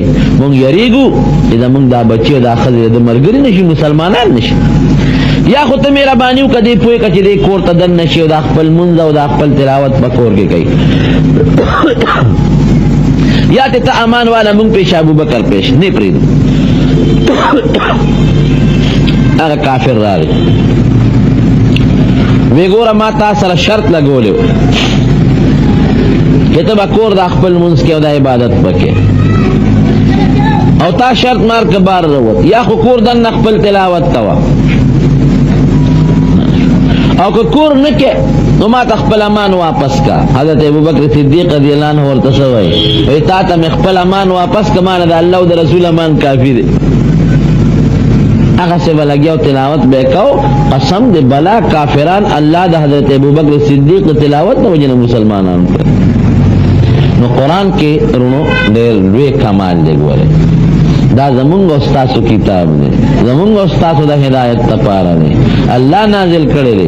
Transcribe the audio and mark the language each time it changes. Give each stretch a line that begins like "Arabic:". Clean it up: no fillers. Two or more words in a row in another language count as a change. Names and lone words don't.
Pashto: مونږ یریږو چې زمونږ دا بچي او دا ښځې د ملګري نشي، مسلمانان نشي، یا خو ته مهرباني وکړه دې پوه کړه چې دې کور ته دن نشي او دا خپل منځ او دا خپل تلاوت په کور کې کوي، یا ته امان والا مونږ پیش ابوبکر پیش نه پرېږدو. هغه کافر راغی، وی ګوره ما تا سره شرط لګولی و چې ته به کور د خپل منځ کې او د عبادت پکې، او تا شرط مار که بار روت، یا خو کور دننه خپل تلاوت کوه، او که کور نه کې نو ما ته خپل امان واپس کا. حضرت ابوبکر صدیق
Arabic: رضی اللہ عنہ
Pashto: ورته څه وایي، وایي تا ته مې خپل امان واپس که، ما نه د الله او د رسول امان کافي دی. هغه څه به لګیا او تلاوت به کو، قسم دې بلا کافران الله د حضرت ابوبکر صدیق تلاوت د وجه نه مسلمانان کړ. نو قرآن کې رونو ډېر لوی کمال دی، ګوره دا زمونږ او ستاسو کتاب دی، زمونږ او ستاسو د هدایت لپاره دی، الله نازل کړی دی.